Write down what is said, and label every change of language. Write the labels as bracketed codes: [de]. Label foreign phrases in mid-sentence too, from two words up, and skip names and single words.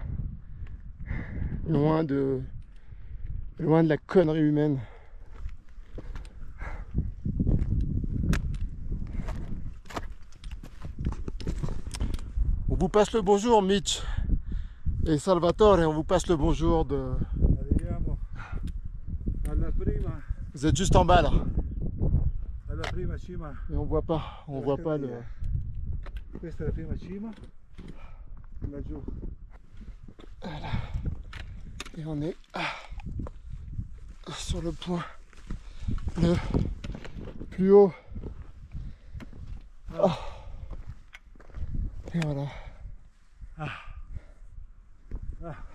[fr] Loin de la connerie humaine. On vous passe le bonjour Mitch et Salvatore, et on vous passe le bonjour de... [it] Arriviamo alla prima, [fr] Vous êtes juste en bas là. [it] alla prima cima. [fr] Et on voit pas le... [it] Questa è la prima cima. Laggiù. [fr] Voilà. Et on est sur le point le plus haut. Oh. Et voilà. Ah. Ah.